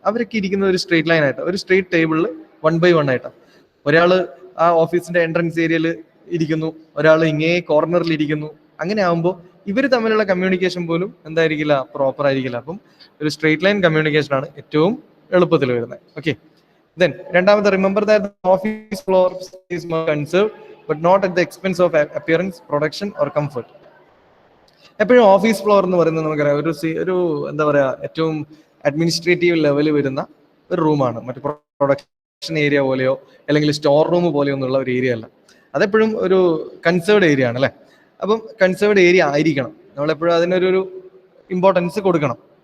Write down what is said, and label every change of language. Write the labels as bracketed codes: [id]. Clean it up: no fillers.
[ml] അവരൊക്കെ ഇരിക്കുന്നത് ഒരു സ്ട്രേറ്റ് ലൈൻ ആയിട്ട്, ഒരു സ്ട്രേറ്റ് ടേബിളിൽ 1 by 1 ആയിട്ടാണ്. ഒരാൾ ആ ഓഫീസിന്റെ എൻട്രൻസ് ഏരിയയിൽ ഇരിക്കുന്നു, ഒരാൾ ഇങ്ങേ കോർണറിൽ ഇരിക്കുന്നു. അങ്ങനെ ആകുമ്പോൾ ഇവർ തമ്മിലുള്ള കമ്മ്യൂണിക്കേഷൻ പോലും എന്തായിരിക്കില്ല, പ്രോപ്പർ ആയിരിക്കില്ല. അപ്പം ഒരു സ്ട്രേറ്റ് ലൈൻ കമ്മ്യൂണിക്കേഷൻ ആണ് ഏറ്റവും എളുപ്പത്തിൽ വരുന്നത്. ഓക്കെ. [en] Then, [ml] രണ്ടാമത്തെ, [en] remember that the office floor is more conserved, but not at the expense of appearance, production or comfort. [ml] എപ്പോഴും ഓഫീസ് ഫ്ലോർ എന്ന് പറയുന്നത് നമുക്കറിയാം ഒരു എന്താ പറയാ ഏറ്റവും അഡ്മിനിസ്ട്രേറ്റീവ് ലെവലിൽ വരുന്ന ഒരു റൂമാണ്. മറ്റു പ്രൊഡക്ഷൻ ഏരിയ പോലെയോ അല്ലെങ്കിൽ സ്റ്റോർ റൂം പോലെയോ എന്നുള്ള ഒരു ഏരിയ അല്ല. അതെപ്പോഴും ഒരു കൺസേർഡ് ഏരിയ ആണ് അല്ലെ. അപ്പം കൺസേർഡ് ഏരിയ ആയിരിക്കണം, നമ്മളെപ്പോഴും അതിനൊരു ഇമ്പോർട്ടൻസ് കൊടുക്കണം.